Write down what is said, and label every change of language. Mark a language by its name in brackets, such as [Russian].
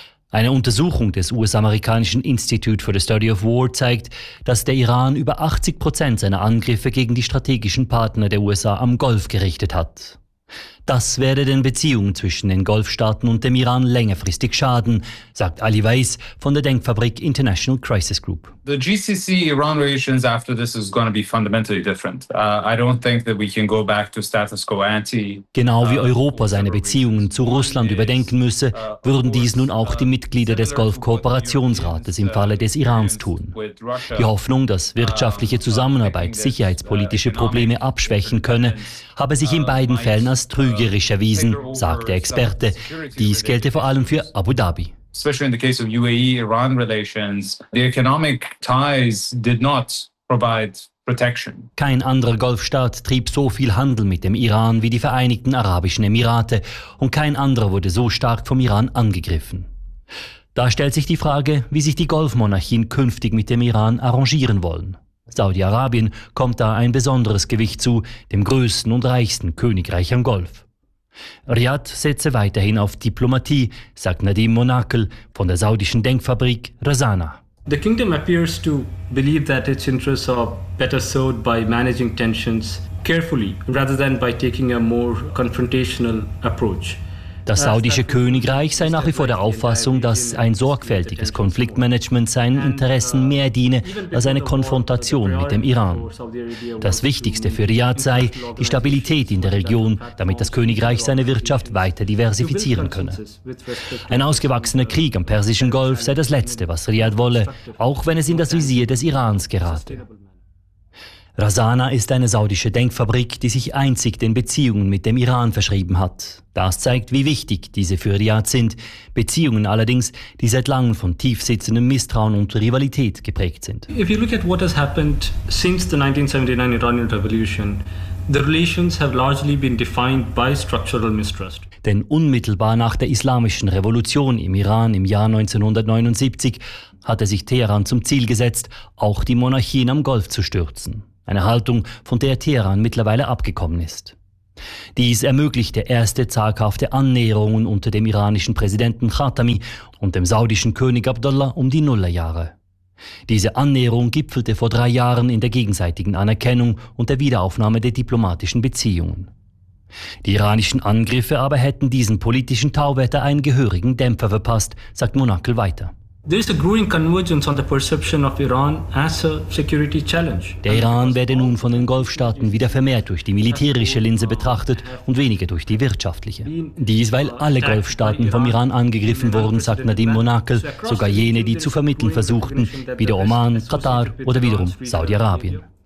[German] Eine Untersuchung des US-amerikanischen Institute for the Study of War zeigt, dass der Iran über 80% seiner Angriffe gegen die strategischen Partner der USA am Golf gerichtet hat. Das werde den Beziehungen zwischen den Golfstaaten und dem Iran längerfristig schaden, sagt Ali Weiss von der Denkfabrik International Crisis Group. [English] The GCC-Iran relations after this is going to be fundamentally different. I don't think that we can go back to status quo ante. [German] Genau wie Europa seine Beziehungen zu Russland überdenken müsse, würden dies nun auch die Mitglieder des Golfkooperationsrates im Falle des Irans tun. Die Hoffnung, dass wirtschaftliche Zusammenarbeit sicherheitspolitische Probleme abschwächen könne, habe sich in beiden Fällen als trügerisch erwiesen, sagt der Experte. Dies gelte vor allem für Abu Dhabi. [English] Especially in the case of UAE-Iran relations, the economic ties did not provide protection. [German] Kein anderer Golfstaat trieb so viel Handel mit dem Iran wie die Vereinigten Arabischen Emirate und kein anderer wurde so stark vom Iran angegriffen. Da stellt sich die Frage, wie sich die Golfmonarchien künftig mit dem Iran arrangieren wollen. Saudi-Arabien kommt da ein besonderes Gewicht zu, dem größten und reichsten Königreich am Golf. Riad setze weiterhin auf Diplomatie, sagt Nadim Monakel von der saudischen Denkfabrik Rasana. [English] The kingdom appears to believe that its interests are better served by managing tensions carefully rather than by taking a more confrontational approach. [German] Das saudische Königreich sei nach wie vor der Auffassung, dass ein sorgfältiges Konfliktmanagement seinen Interessen mehr diene als eine Konfrontation mit dem Iran. Das Wichtigste für Riad sei die Stabilität in der Region, damit das Königreich seine Wirtschaft weiter diversifizieren könne. Ein ausgewachsener Krieg am Persischen Golf sei das Letzte, was Riad wolle, auch wenn es in das Visier des Irans gerate. Rasana ist eine saudische Denkfabrik, die sich einzig den Beziehungen mit dem Iran verschrieben hat. Das zeigt, wie wichtig diese für Riad sind. Beziehungen allerdings, die seit langem von tiefsitzendem Misstrauen und Rivalität geprägt sind. [English] If you look at what has happened since the 1979 Iranian Revolution, the relations have largely been defined by structural mistrust. [German] Denn unmittelbar nach der Islamischen Revolution im Iran im Jahr 1979 hatte sich Teheran zum Ziel gesetzt, auch die Monarchien am Golf zu stürzen. Eine Haltung, von der Teheran mittlerweile abgekommen ist. Dies ermöglichte erste zaghafte Annäherungen unter dem iranischen Präsidenten Khatami und dem saudischen König Abdullah um die Nullerjahre. Diese Annäherung gipfelte vor 3 Jahren in der gegenseitigen Anerkennung und der Wiederaufnahme der diplomatischen Beziehungen. Die iranischen Angriffe aber hätten diesen politischen Tauwetter einen gehörigen Dämpfer verpasst, sagt Monakel weiter. [English] There is a growing convergence on the perception of Iran as a security challenge. [German] Der Iran werde nun von den Golfstaaten wieder vermehrt durch die militärische Linse betrachtet und weniger durch die wirtschaftliche. Dies, weil alle Golfstaaten vom Iran angegriffen wurden, sagt Nadeem Monakel, sogar jene, die zu vermitteln versuchten, wie der Oman, Katar oder wiederum Saudi-Arabien.